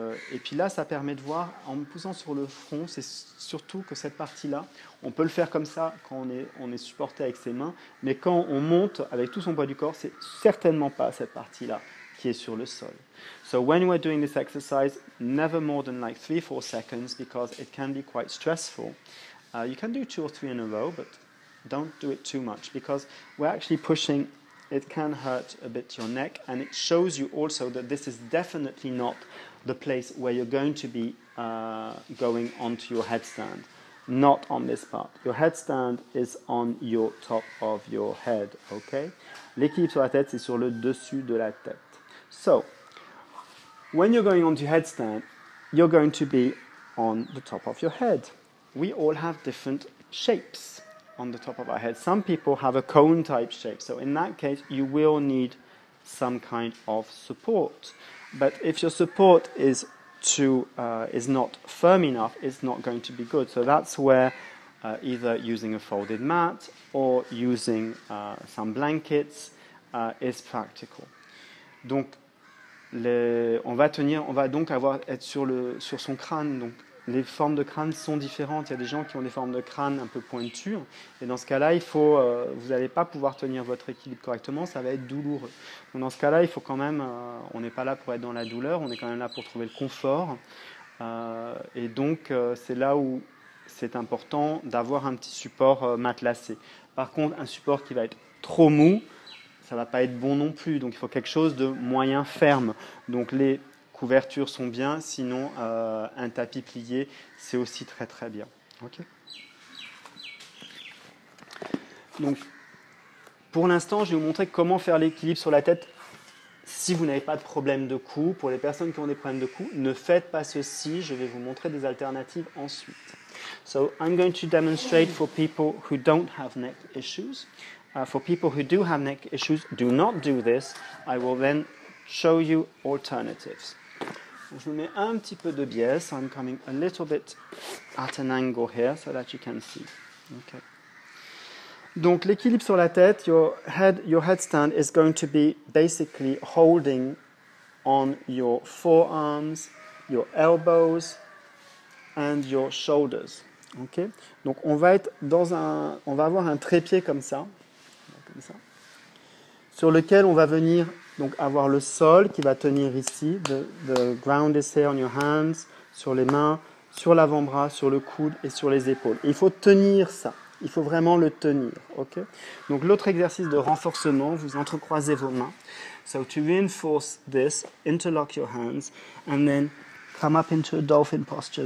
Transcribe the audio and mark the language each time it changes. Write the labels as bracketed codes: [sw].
[fr] Et puis là, ça permet de voir, en me poussant sur le front, c'est surtout que cette partie-là, on peut le faire comme ça quand on est supporté avec ses mains, mais quand on monte avec tout son poids du corps, c'est certainement pas cette partie-là qui est sur le sol. [en] So when we're doing this exercise, never more than like 3-4 seconds because it can be quite stressful. You can do 2 or 3 in a row, but don't do it too much because we're actually pushing. It can hurt a bit your neck, and it shows you also that this is definitely not the place where you're going to be going onto your headstand. Not on this part. Your headstand is on your top of your head, okay? [fr] L'équilibre sur la tête, c'est sur le dessus de la tête. [en] So, when you're going onto your headstand, you're going to be on the top of your head. We all have different shapes on the top of our head. Some people have a cone type shape, so in that case you will need some kind of support. But if your support is not firm enough, it's not going to be good. So that's where either using a folded mat or using some blankets is practical. [fr] Donc on va donc être sur son crâne, donc les formes de crâne sont différentes. Il y a des gens qui ont des formes de crâne un peu pointues. Et dans ce cas-là, vous n'allez pas pouvoir tenir votre équilibre correctement. Ça va être douloureux. Donc dans ce cas-là, il faut quand même... on n'est pas là pour être dans la douleur. On est quand même là pour trouver le confort. Et donc, c'est là où c'est important d'avoir un petit support matelassé. Par contre, un support qui va être trop mou, ça ne va pas être bon non plus. Donc, il faut quelque chose de moyen ferme. Donc, les couvertures sont bien, sinon un tapis plié, c'est aussi très très bien. Okay. Donc, pour l'instant, je vais vous montrer comment faire l'équilibre sur la tête si vous n'avez pas de problème de cou. Pour les personnes qui ont des problèmes de cou, ne faites pas ceci. Je vais vous montrer des alternatives ensuite. [en] So, I'm going to demonstrate for people who don't have neck issues. For people who do have neck issues, do not do this. I will then show you alternatives. [fr] Je vous mets un petit peu de biais. [en] So I'm coming a little bit at an angle here so that you can see. Okay. [fr] Donc l'équilibre sur la tête, [en] your headstand is going to be basically holding on your forearms, your elbows and your shoulders. Okay. [fr] Donc on va avoir un trépied comme ça, sur lequel on va venir donc avoir le sol qui va tenir ici. [en] The ground is here on your hands, [fr] sur les mains, sur l'avant-bras, sur le coude et sur les épaules. Et il faut tenir ça. Il faut vraiment le tenir. Okay? Donc l'autre exercice de renforcement, vous entrecroisez vos mains. [en] So to reinforce this, interlock your hands and then come up into a dolphin posture.